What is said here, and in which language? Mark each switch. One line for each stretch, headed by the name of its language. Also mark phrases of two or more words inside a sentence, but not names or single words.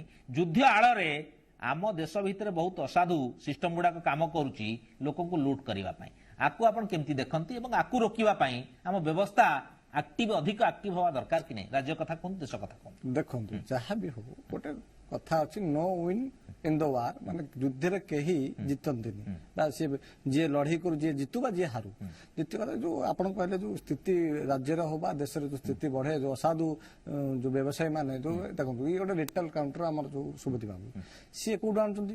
Odia: ଯୁଦ୍ଧ ଆଳରେ ଆମ ଦେଶ ଭିତରେ ବହୁତ ଅସାଧୁ ସିଷ୍ଟମ ଗୁଡାକ କାମ କରୁଛି ଲୋକଙ୍କୁ ଲୁଟ୍ କରିବା ପାଇଁ। ଆକୁ ଆପଣ କେମିତି ଦେଖନ୍ତି ଏବଂ ଆକୁ ରୋକିବା ପାଇଁ ଆମ ବ୍ୟବସ୍ଥା ଅଧିକ ଆକ୍ଟିଭ ହବା ଦରକାର କି ନାହିଁ? ରାଜ୍ୟ କଥା କୁହନ୍ତୁ, ଦେଶ କଥା କୁହନ୍ତୁ। ଦେଖନ୍ତୁ, ଯାହା ବି ହଉ ଗୋଟେ କଥା ଅଛି,
English: no win in the war,
Odia: ମାନେ ଯୁଦ୍ଧରେ କେହି ଜିତନ୍ତିନି। ବା ସିଏ ଯିଏ ଲଢେଇ କରୁ, ଯିଏ ଜିତୁ ବା ଯିଏ ହାରୁ। ଦ୍ୱିତୀୟ କଥା, ଯୋଉ ଆପଣ କହିଲେ ଯୋଉ ସ୍ଥିତି ରାଜ୍ୟରେ ହଉ ବା ଦେଶରେ ଯୋଉ ସ୍ଥିତି ବଢେ, ଯୋଉ ଅସାଧୁ ଯୋଉ ବ୍ୟବସାୟୀ ମାନେ ଯୋଉ ଦେଖନ୍ତୁ, ଇଏ ଗୋଟେ
English: retail counter
Odia: ଆମର ଯୋଉ ସୁବୁଧି ବାବୁ, ସିଏ କୋଉଠୁ ଆଣୁଛନ୍ତି?